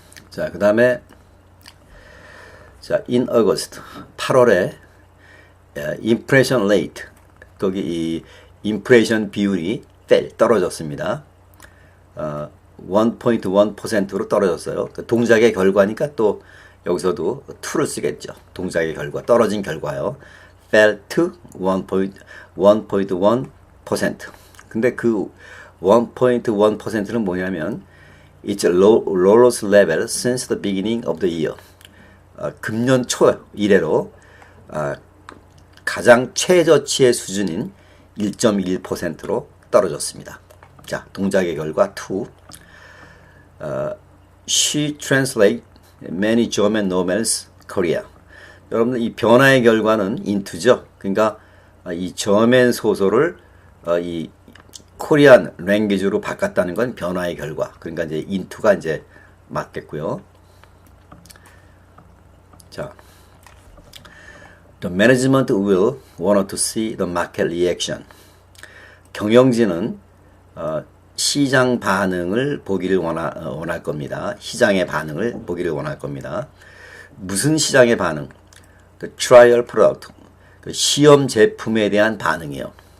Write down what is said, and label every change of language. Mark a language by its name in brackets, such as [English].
[Korean] 자, 그 다음에 [English] in August, [Korean] 8월에 impression rate, 거기 이 impression 비율이 떨어졌습니다. 1.1%로 떨어졌어요. 그 동작의 결과니까 또 여기서도 to를 쓰겠죠. 동작의 결과, 떨어진 결과요. [English] fell to 1.1%. [Korean] 근데 그 1.1%는 뭐냐면 [English] it's a lowest level since the beginning of the year. [Korean] 금년 초 이래로 가장 최저치의 수준인 1.1%로 떨어졌습니다. 자, 동작의 결과 to. [English] She translate many German novels Korea. [Korean] 여러분들 이 변화의 결과는 into죠. 그러니까 이 저맨 소설을 이 코리안 랭귀지로 바꿨다는 건 변화의 결과. 그러니까 이제 into가 이제 맞겠고요. [English] 자, the management will want to see the market reaction. [Korean] 경영진은 시장 반응을 보기를 원할 겁니다. 시장의 반응을 보기를 원할 겁니다. 무슨 시장의 반응? [English] The trial product, [Korean] 그 시험 제품에 대한 반응이요.